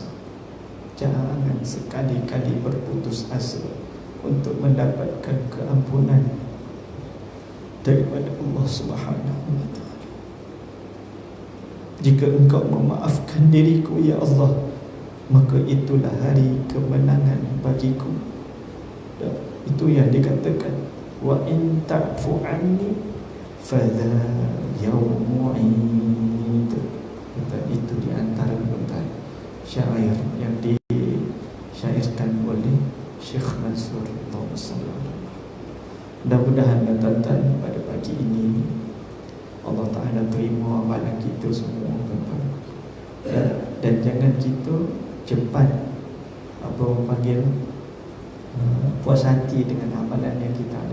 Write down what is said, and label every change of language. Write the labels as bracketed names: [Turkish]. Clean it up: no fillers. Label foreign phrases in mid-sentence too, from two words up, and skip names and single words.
[Malay] Jangan sekali-kali berputus asa untuk mendapatkan keampunan daripada Allah [Arabic] سبحانه وتعالى. [Malay] Jika engkau memaafkan diriku, ya Allah, maka itulah hari kemenangan bagiku. Dan itu yang dikatakan, [Arabic] وإن تعف عني فذا يوم عيد. [Malay] Itu di antara bentar syair yang disyairkan oleh Syekh Mansur Sallallahu. Mudah-mudahan tuan-tuan pada pagi ini [Arabic] الله تعالى [Malay] terima amalan kita semua, tuan-tuan. Dan jangan kita cepat apa orang panggil puas hati dengan amalan yang kita ada.